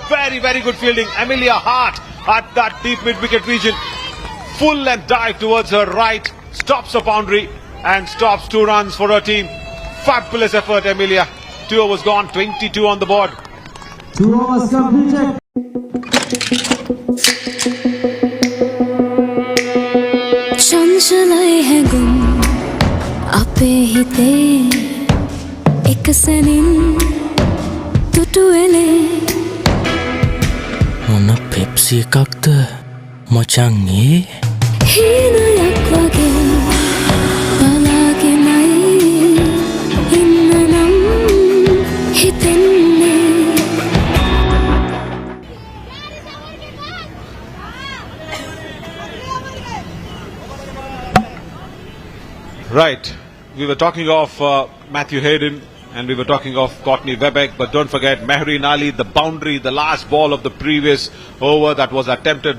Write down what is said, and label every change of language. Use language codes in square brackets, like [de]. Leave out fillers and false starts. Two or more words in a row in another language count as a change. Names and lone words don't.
[en] Very, very good fielding. Amelia Hart at that deep mid-wicket region. Full length dive towards her right, stops a boundary and stops 2 runs for her team. Fabulous effort, Amelia. 2 overs gone, 22 on the board. 2 overs completed. चंचलाए है गुम आपे हिते एक सनिन तुटुएले [si] මොන පෙප්සි එකක්ද මචං ඒ හීනයක් වගේ බලාගෙනයි ඉන්නනම් හිතෙන්නේ [en] Right, we were talking of Matthew Hayden and we were talking of Courtney Rebek, but don't forget Mehreen Ali, the boundary, the last ball of the previous over that was attempted.